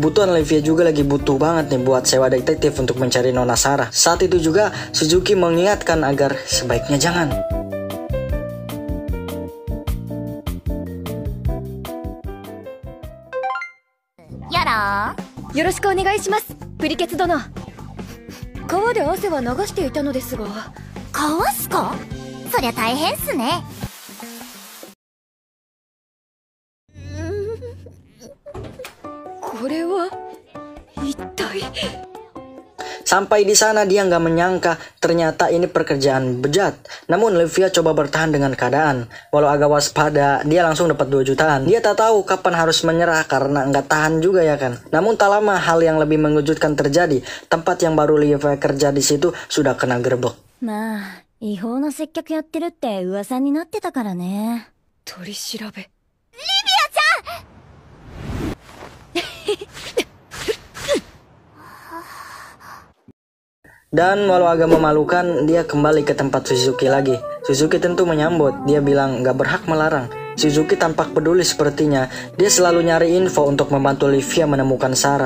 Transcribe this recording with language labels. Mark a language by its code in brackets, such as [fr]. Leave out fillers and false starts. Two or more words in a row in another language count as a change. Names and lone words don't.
[id] Kebutuhan Livia juga lagi butuh banget nih buat sewa detektif untuk mencari Nona Sarah. Saat itu juga Suzuki mengingatkan agar sebaiknya jangan. Yara. [ja] よろしくお願いします、プリケツ殿。川で汗は流していたのですが。川っすか？そりゃ大変っすね。これは一体。 [id] Sampai di sana dia nggak menyangka ternyata ini pekerjaan bejat. Namun Livia coba bertahan dengan keadaan. Walau agak waspada, dia langsung dapat 2 jutaan. Dia tak tahu kapan harus menyerah karena nggak tahan juga ya kan. Namun tak lama hal yang lebih mengejutkan terjadi. Tempat yang baru Livia kerja di situ sudah kena gerbek. [ja] まあ、違法な接客やってるって噂になってたからね。取り調べ。リビアちゃん [id] Dan walau agak memalukan, dia kembali ke tempat Suzuki lagi. Suzuki tentu menyambut, dia bilang gak berhak melarang. Suzuki tampak peduli sepertinya. Dia selalu nyari info untuk membantu Livia menemukan Sarah.